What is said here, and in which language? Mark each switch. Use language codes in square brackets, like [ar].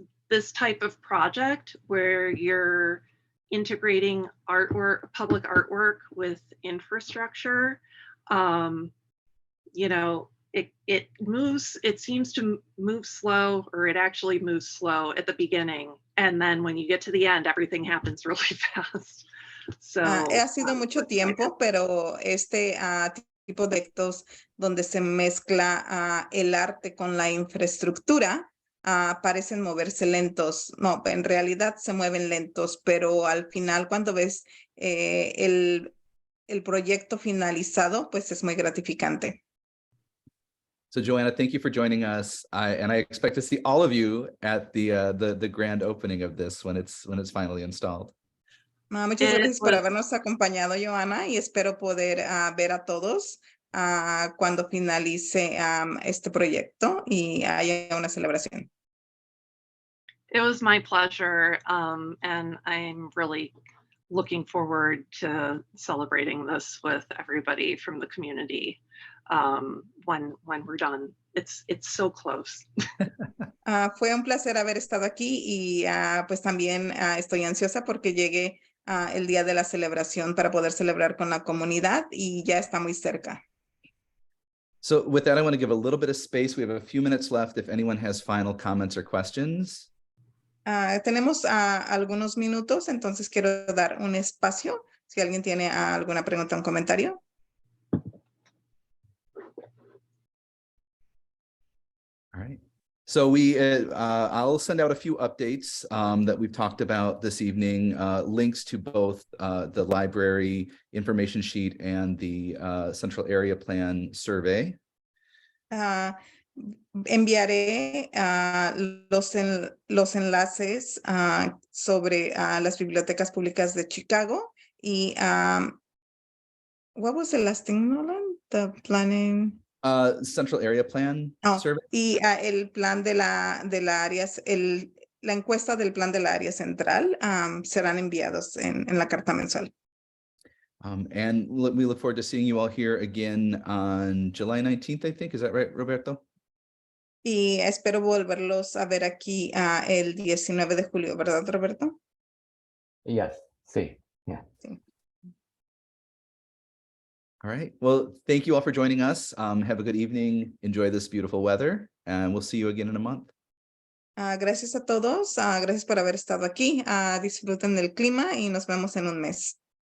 [en] This type of project where you're integrating artwork, public artwork with infrastructure, you know, it seems to move slow, or it actually moves slow at the beginning. And then when you get to the end, everything happens really fast. So [es] ha sido mucho tiempo, pero este tipo de proyectos donde se mezcla el arte con la infraestructura, parecen moverse lentos. No, en realidad se mueven lentos, pero al final cuando ves el proyecto finalizado, pues es muy gratificante. [en] So Joanna, thank you for joining us. And I expect to see all of you at the grand opening of this when it's finally installed. [es] Muchas gracias por habernos acompañado, Joanna, y espero poder ver a todos cuando finalice este proyecto y haya una celebración. [en] It was my pleasure, and I'm really looking forward to celebrating this with everybody from the community when we're done. It's so close. [es] Fue un placer haber estado aquí y pues también estoy ansiosa porque llegue el día de la celebración para poder celebrar con la comunidad y ya está muy cerca. [en] So with that, I want to give a little bit of space. We have a few minutes left if anyone has final comments or questions. [es] Tenemos algunos minutos, entonces quiero dar un espacio Si alguien tiene alguna pregunta o un comentario. [en] All right. So I'll send out a few updates that we've talked about this evening, links to both the library information sheet and the Central Area Plan survey. [es] Enviaré los enlaces sobre las bibliotecas públicas de Chicago y [en] what was the last thing, Nolan? The planning. Central Area Plan survey. [es] Y el plan de la área, la encuesta del plan de la área central serán enviados en la carta mensual. [en] And we look forward to seeing you all here again on July 19th, I think. Is that right, Roberto? [es] Y espero volverlos a ver aquí el 19 de julio, ¿verdad, Roberto? [en] Yes, sí, yeah. All right. Well, thank you all for joining us. Have a good evening. Enjoy this beautiful weather, and we'll see you again in a month. [es] Gracias a todos. Gracias por haber estado aquí. Disfruten del clima y nos vemos en un mes.